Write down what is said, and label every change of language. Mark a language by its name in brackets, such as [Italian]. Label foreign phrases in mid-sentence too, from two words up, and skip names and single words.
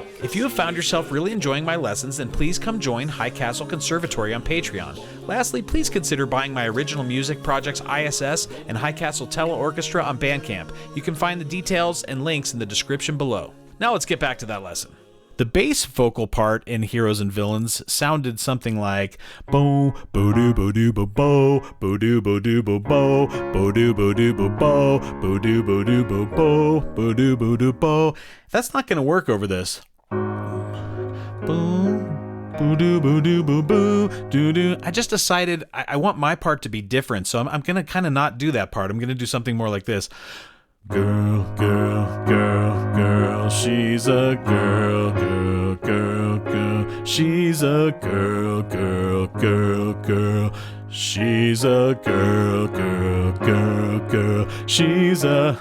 [English] If you have found yourself really enjoying my lessons, then please come join High Castle Conservatory on Patreon. Lastly, please consider buying my original music projects I.S.S. and High Castle Tele Orchestra on Bandcamp. You can find the details and links in the description below. Now let's get back to that lesson. The bass vocal part in Heroes and Villains sounded something like bo bo doo bo doo bo bo bo doo bo doo bo bo bo doo bo doo bo bo bo doo bo doo bo bo bo doo bo doo bo. That's not going to work over this. Boom, boo doo boo doo boo boo doo doo. I just decided I want my part to be different, so I'm going to kind of not do that part. I'm going to do something more like this. Girl, girl, girl, girl, she's a girl, girl, girl, girl, she's a girl, girl, girl, girl, she's a girl, girl, girl, girl, she's a...